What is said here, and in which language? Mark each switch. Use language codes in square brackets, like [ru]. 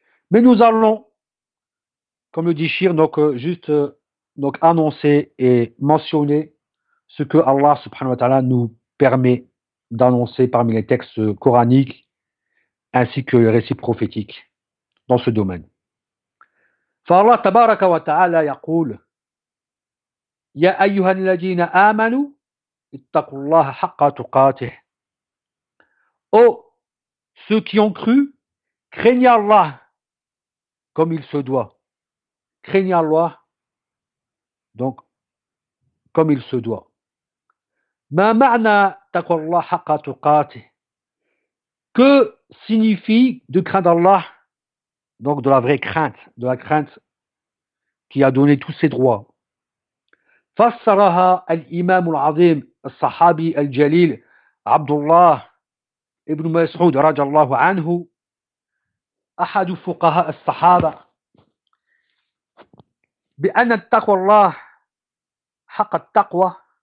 [fr] Mais nous allons, comme le dit Shir, donc juste donc annoncer et mentionner ce que Allah subhanahu wa ta'ala nous permet d'annoncer parmi les textes coraniques ainsi que les récits prophétiques dans ce domaine. [ar] فالله تبارك وتعالى يقول يا أيها الذين آمنوا اتقوا الله حق تقاته. [fr] Ô ceux qui ont cru, craignez Allah comme il se doit. Craignez Allah, donc, comme il se doit. [ar] Ma ma'na taqwa Allah haqqa tuqatih. [fr] Que signifie de craindre Allah, donc de la vraie crainte, de la crainte qui a donné tous ses droits. [ar] Fassaraha al-imam al-azim, al-sahabi al-jalil, Abdullah ibn Mas'ud, radiallahu anhu, ahadu fuqaha al-sahaba, بأن التقوى الله حق التقوى